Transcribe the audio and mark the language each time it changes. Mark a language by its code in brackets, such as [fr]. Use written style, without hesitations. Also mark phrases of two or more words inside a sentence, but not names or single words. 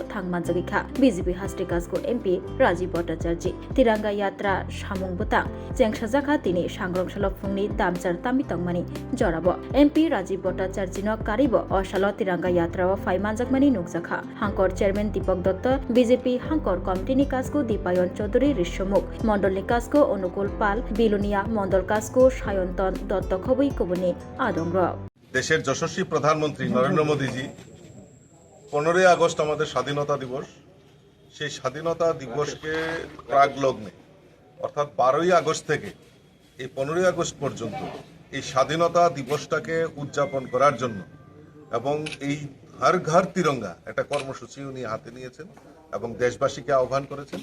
[trp] थांगमानजाखा बीजेपी हास्टे कासको एमपी राजीव भट्टाचार्य तिरंगा यात्रा सामुं बुतां जेंगसाजाखा तिनि सांग्रांसालो फुंनि दामचार तामितंमानि जराबो एमपी राजीव भट्टाचार्यनो कारिबो असालो तिरंगा यात्रा फाइमानजाकमानि नुकजाखा हांकर चेयरमैन दीपक दत्त बीजेपी हांकर कमिटिनि काजको दीपायन चौधुरी ऋष्यमुख मंडलनि काजको अनुकूल पाल बिलुनिया मंडल काजको सायन्तन दत्त खबई कबुनि आदंग्र [bn] দেশের যশস্বী প্রধানমন্ত্রী নরেন্দ্র মোদীজি 15ই আগস্ট আমাদের স্বাধীনতা দিবস সেই স্বাধীনতা দিবসকে প্রাক লগ্নে অর্থাৎ 12ই আগস্ট থেকে এই 15ই আগস্ট পর্যন্ত এই স্বাধীনতা দিবসটাকে উদযাপন করার জন্য এবং এই হর ঘর তিরঙ্গা একটা কর্মসূচি উনি হাতে নিয়েছেন এবং দেশবাসীকে আহ্বান করেছেন।